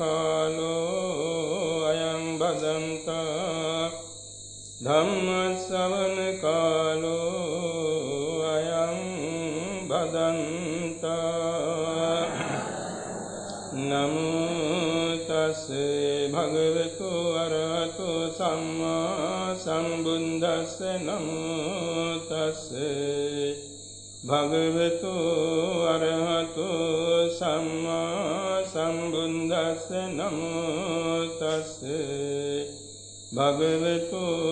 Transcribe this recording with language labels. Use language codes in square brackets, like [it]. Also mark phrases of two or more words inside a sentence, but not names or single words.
[pi] කාලෝ අයං බදන්තා ධම්ම ශ්‍රවණ කාලෝ අයං බදන්තා නමෝ තස්සේ භගවතු අරහතෝ සම්මා සම්බුද්දස්ස නමෝ තස්සේ භගවතු අරහතෝ සම්මා සම්බුද්දස්ස නමෝ තස්සේ භගවතු